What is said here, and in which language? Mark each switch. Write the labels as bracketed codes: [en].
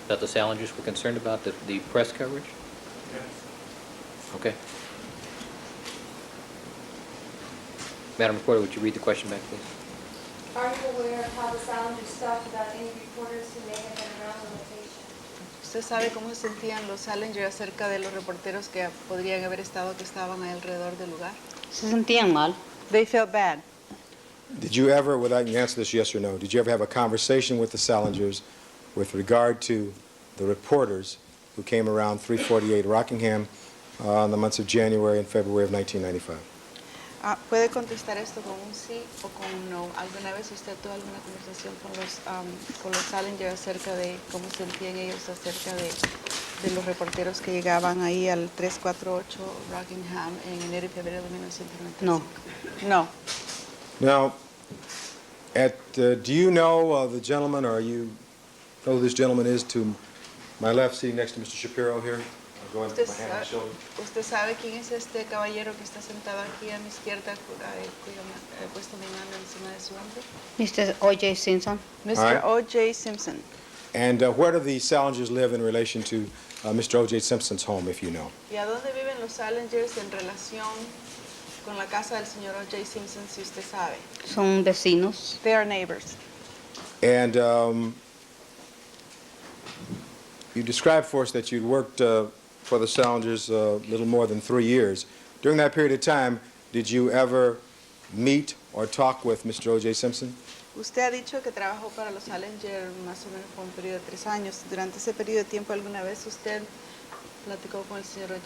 [en] That the Salingers were concerned about the press coverage? yes. Okay. Madam Reporter, would you read the question back, please? Are you aware of how the Salingers felt about any reporters who may have been around the location? [es] ¿Usted sabe cómo se sentían los Salinger acerca de los reporteros que podrían haber estado, que estaban alrededor del lugar? Se sentían mal. [en] They felt bad. Did you ever, without you answer this yes or no, did you ever have a conversation with the Salingers with regard to the reporters who came around 348 Rockingham in the months of January and February of 1995? [es] ¿Puede contestar esto con un sí o con un no? ¿Alguna vez usted tuvo alguna conversación con los Salinger acerca de cómo sentían ellos acerca de los reporteros que llegaban ahí al 348 Rockingham en enero y febrero de 1995? No. [en] No. Now, do you know the gentleman, or you know who this gentleman is to my left, sitting next to Mr. Shapiro here? I'll go ahead and put my hand on his shoulder. [es] ¿Usted sabe quién es este caballero que está sentado aquí a mi izquierda, cuyo he puesto mi mano encima de su hombro? [en] Mr. OJ Simpson. Mr. All OJ Simpson. And where do the Salingers live in relation to Mr. O.J. Simpson's home, if you know? [es] ¿Y a dónde viven los Salingers en relación con la casa del señor O.J. Simpson, si usted sabe? Son vecinos. [en] They are neighbors. And you described for us that you'd worked for the Salingers a little more than 3 years. During that period of time, did you ever meet or talk with Mr. O.J. Simpson? [es] Usted ha dicho que trabajó para los Salinger más o menos por un periodo de 3 años. Durante ese periodo de tiempo, ¿alguna vez usted platicó con el señor O.J.